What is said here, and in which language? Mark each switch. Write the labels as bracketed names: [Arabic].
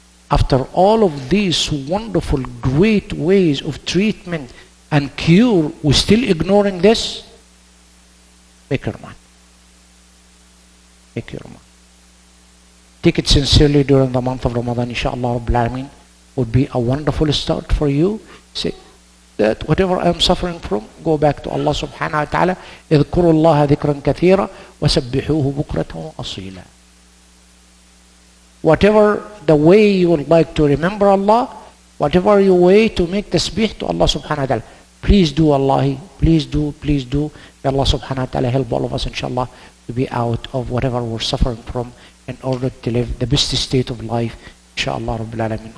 [English] After all of these wonderful, great ways of treatment and cure, we're still ignoring this? Make your mind. Make your mind. Take it sincerely during the month of Ramadan, inshallah Rabbil Alameen. Would be a wonderful start for you. Say that whatever I am suffering from, go back to Allah subhanahu wa ta'ala. [Arabic] اذكروا الله ذكرا كثيرا وسبحوه بكرة وأصيلا. [English] Whatever the way you would like to remember Allah, whatever your way to make tasbih to Allah subhanahu wa ta'ala, please do, Allah, please do, please do. May Allah subhanahu wa ta'ala help all of us, inshallah, to be out of whatever we're suffering from in order to live the best state of life, inshallah Rabbil Alameen.